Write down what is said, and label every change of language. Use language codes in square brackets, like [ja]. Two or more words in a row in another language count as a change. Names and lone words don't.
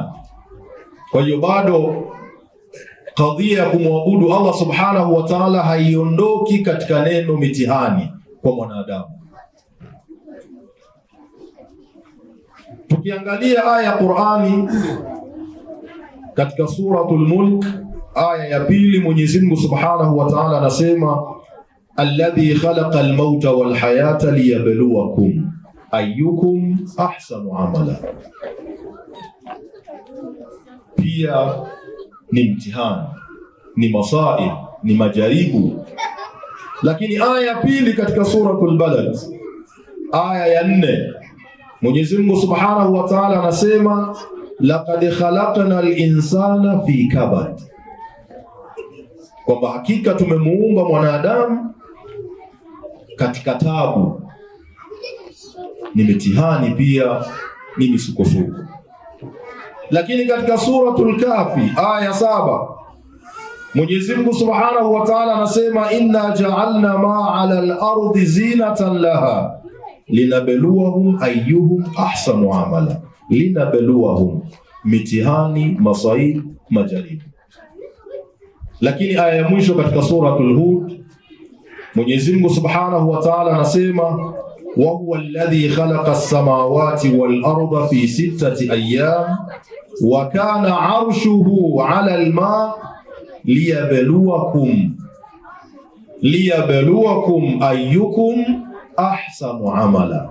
[sw] Kwa hiyo bado kadhia ya kumwabudu [ar] الله سبحانه وتعالى [sw] haiondoki katika neno mitihani kwa mwanadamu. Tukiangalia aya ya Qur'ani katika suratul Mulk aya ya 2, Mwenyezi Mungu [ar] سبحانه وتعالى [sw] anasema [ar] الذي خلق الموت والحياة ليبلوكم أيكم أحسن عملا. [sw] Pia ni mtihani, ni masaib, ni majaribu. Lakini aya ya 2 katika suratul Balad aya ya 4, Mwenyezi Mungu [ar] سبحانه وتعالى [sw] anasema [ar] لقد خلقنا الإنسان في كبد, [sw] kwamba hakika tumemuumba mwanadamu katika tabu. Ni mitihani pia, ni misukosuko. Lakini katika suratul Kafi aya 7, Mwenyezi Mungu [ar] سبحانه وتعالى [sw] anasema [ar] إنا جعلنا ما على الأرض زينة لها لنبلوهم أيهم أحسن عملا. [sw] Linabluwahum, mitihani, masaib, majaribu. Lakini aya ya mwisho katika suratul Hud, Mwenyezi Mungu [ar] سبحانه وتعالى [sw] anasema [ar] وهو الذي خلق السماوات والأرض في ستة أيام وكان عرشه على الماء ليبلوكم أيكم أحسن عملا.